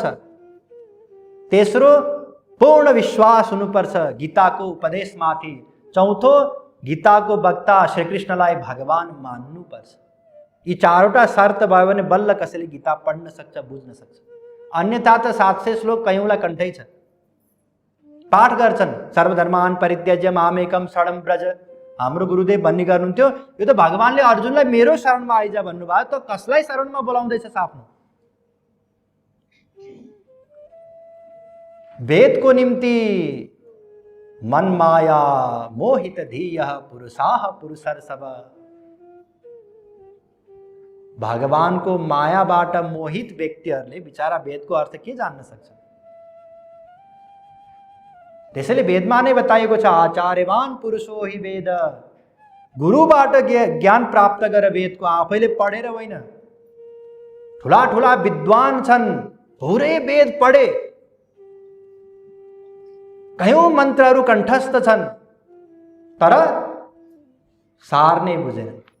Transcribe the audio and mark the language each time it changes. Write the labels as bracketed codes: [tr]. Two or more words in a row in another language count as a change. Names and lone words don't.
[ne] तेस्रो, पूर्ण विश्वास हुनुपर्छ गीताको उपदेशमाथि। चौथो, गीताको वक्ता श्रीकृष्णलाई भगवान मान्नुपर्छ। यी चारवटा शर्त भयो भने बल्ल कसैले गीता पढ्न सक्छ, बुझ्न सक्छ। अन्यथा त 700 श्लोक कयौँलाई कण्ठै छ, पाठ गर्छन्। [sa] सर्वधर्मान परित्यज्य मामेकम शरणं व्रज। [ne] हाम्रो गुरुदेव भन्ने गर्नुहुन्थ्यो, यो त भगवानले अर्जुनलाई मेरो शरणमा आइजा भन्नुभयो, त कसलाई शरणमा बोलाउँदैछ आफ्नो? वेदको निम्ति [sa] मन माया मोहित धीयः पुरुषाः पुरुषर्षभ। [ne] भगवानको मायाबाट मोहित व्यक्तिहरूले बिचारा वेदको अर्थ के जान्न सक्छ? त्यसैले वेदमा नै बताइएको छ, [sa] आचार्यवान पुरुषो हि वेद। [ne] गुरुबाट ज्ञान प्राप्त गर, वेदको आफैले पढेर होइन। ठुला ठुला विद्वान छन्, पुरै वेद पढे, कयौं मन्त्रहरू कण्ठस्थ छन्, तर सार नै बुझेन।